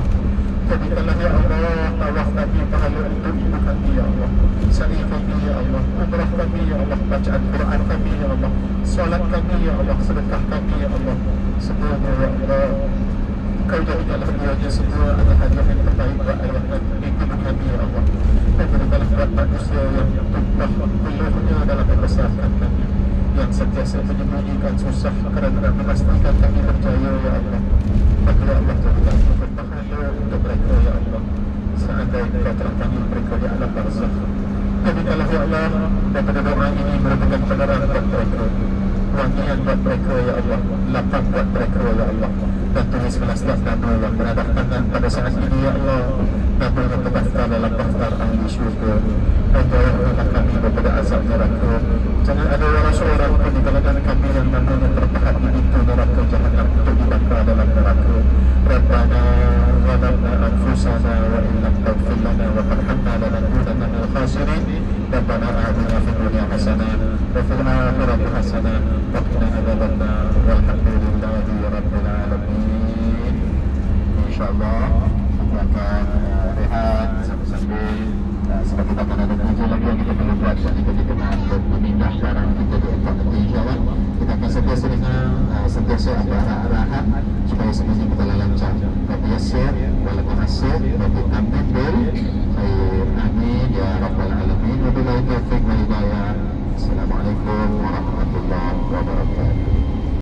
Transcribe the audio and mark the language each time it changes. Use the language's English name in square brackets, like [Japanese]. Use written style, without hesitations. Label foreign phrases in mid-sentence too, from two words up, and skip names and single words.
[Malay] Jadikanlah ya Allah tawaf kami pahala untuk ibu kami ya Allah, sa'i kami ya Allah, umrah kami ya Allah, bacaan Quran kami ya Allah, solat kami ya Allah, sedekah kami ya Allah. Semuanya ya Allah, Kau jadikanlah duanya semua adalah hadiah yang terbaik buat ayah dan ibu kami ya Allah. Dan berikanlah buat manusia yang tumpah peluhnya dalam membesarkan kami, yang sentiasa menyembunyikan susah kerana nak memastikan kami berjaya ya Allah. Maka ya Allah, jadikan berpahala untuk mereka ya Allah. Seandainya Kau telah Allah, daripada doa ini merupakan penerang buat mereka, wangian buat mereka ya Allah, lapang buat mereka ya Allah. Dan tuliskanlah setiap nama yang berada tangan pada saat ini ya Allah, nama yang terdaftar dalam daftar ahli syurga. Dan jauhkanlah kami daripada azab neraka. Jangan ada orang seorang pun di kalangan kami yang namanya terpahat di pintu neraka jahanam untuk dibakar dalam neraka. [Arabic] ربنا ظلمنا أنفسنا وإن لم تغفر لنا وترحمنا لنكونن من الخاسرين. ربنا آتنا في الدنيا حسنة وفي الآخرة حسنة وقنا عذاب النار. والحمد لله رب العالمين. [Malay] InsyaAllah kita akan rehat sambil-sambil sebab kita akan ada kerja lagi yang kita perlu buat. Jadi kita kena memindah barang kita di tempat nanti insyaAllah. Kita akan sentiasa ada arah-arahan supaya semuanya kita lancar. [Arabic] رب يسر ولكم عسير، رب آمين بالخير، آمين يا رب العالمين. وبالله التوفيق والهداية. السلام عليكم ورحمة الله وبركاته.